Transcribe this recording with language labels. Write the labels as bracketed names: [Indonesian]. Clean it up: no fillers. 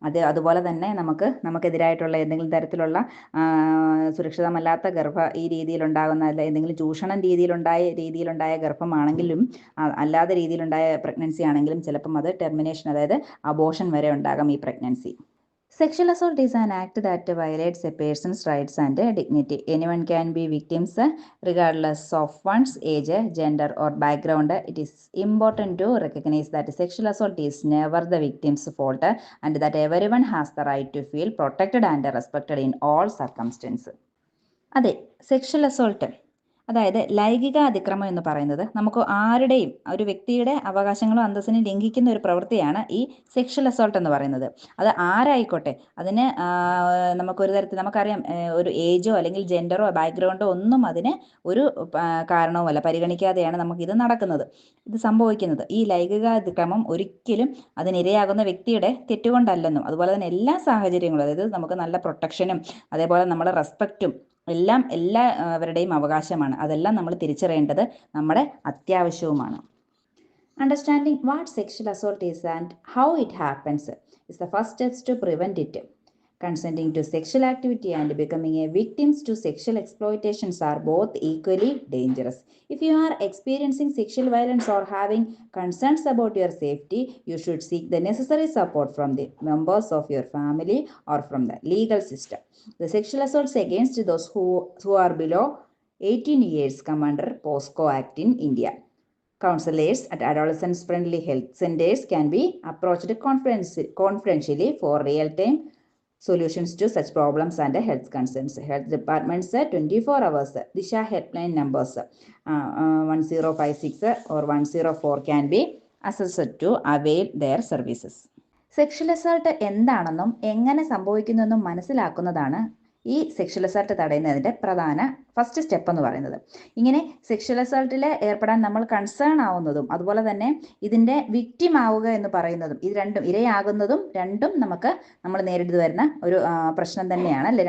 [Malayalam] അതുപോലെ തന്നെ നമുക്കെതിരായിട്ടുള്ള എന്തെങ്കിലും തരത്തിലുള്ള സുരക്ഷിതമല്ലാത്ത ഈ രീതിയിലുണ്ടാകുന്ന എന്തെങ്കിലും ചൂഷണം രീതിയിലുണ്ടായ ഗർഭമാണെങ്കിലും അല്ലാത്ത രീതിയിലുണ്ടായ പ്രഗ്നൻസി ആണെങ്കിലും ചിലപ്പം അത് ടെർമിനേഷൻ, അതായത് അബോർഷൻ വരെ ഉണ്ടാകാം ഈ pregnancy. [English] Sexual assault is an act that violates a person's rights and dignity. Anyone can be victims regardless of one's age, gender or background. It is important to recognize that sexual assault is never the victim's fault and that everyone has the right to feel protected and respected in all circumstances. [Malayalam] അതെ, sexual assault അതായത് ലൈംഗിക അതിക്രമം എന്ന് പറയുന്നത് നമുക്ക് ആരുടെയും ഒരു വ്യക്തിയുടെ അവകാശങ്ങളും അന്തസ്സിനും ലംഘിക്കുന്ന ഒരു പ്രവൃത്തിയാണ് ഈ സെക്ഷൽ അസോൾട്ട് എന്ന് പറയുന്നത്. അത് ആരായിക്കോട്ടെ, അതിന് നമുക്കൊരു തരത്തിൽ നമുക്കറിയാം, ഒരു ഏജോ അല്ലെങ്കിൽ ജെൻഡറോ ബാക്ക്ഗ്രൗണ്ടോ ഒന്നും അതിന് ഒരു കാരണവുമല്ല, പരിഗണിക്കാതെയാണ് നമുക്കിത് നടക്കുന്നത്, ഇത് സംഭവിക്കുന്നത്. ഈ ലൈംഗിക അതിക്രമം ഒരിക്കലും അതിനിരയാകുന്ന വ്യക്തിയുടെ തെറ്റുകൊണ്ടല്ലെന്നും അതുപോലെ തന്നെ എല്ലാ സാഹചര്യങ്ങളും, അതായത് നമുക്ക് നല്ല പ്രൊട്ടക്ഷനും അതേപോലെ നമ്മുടെ റെസ്പെക്റ്റും എല്ലാം എല്ലാവരുടെയും അവകാശമാണ്. അതെല്ലാം നമ്മൾ തിരിച്ചറിയേണ്ടത് നമ്മുടെ അത്യാവശ്യവുമാണ്. [English] Understanding what sexual assault is and how it happens is the first steps to prevent it. Consenting to sexual activity and becoming a victim to sexual exploitations are both equally dangerous. If you are experiencing sexual violence or having concerns about your safety, you should seek the necessary support from the members of your family or from the legal system. The sexual assaults against those who are below 18 years come under POSCO Act in India. Counselors at adolescent-friendly health centers can be approached confidentially for real-time solutions to such problems and health concerns. Health departments 24 hours Disha helpline numbers 1056 or 104 can be accessed to avail their services. [Malayalam] Sexual assault എന്താണെന്നും എങ്ങനെ സംഭവിക്കുന്നെന്നും മനസ്സിലാക്കുന്നതാണ് ഈ sexual assault തടയുന്നതിൻ്റെ പ്രധാന first step എന്ന് പറയുന്നത്. ഇങ്ങനെ sexual അസോൾട്ടിൽ ഏർപ്പെടാൻ നമ്മൾ concern ആവുന്നതും അതുപോലെ തന്നെ ഇതിൻ്റെ വിക്റ്റിം ആവുക എന്ന് പറയുന്നതും, ഇത് രണ്ടും ഇരയാകുന്നതും രണ്ടും നമ്മൾ നേരിട്ട് വരുന്ന ഒരു പ്രശ്നം തന്നെയാണ് അല്ലേ.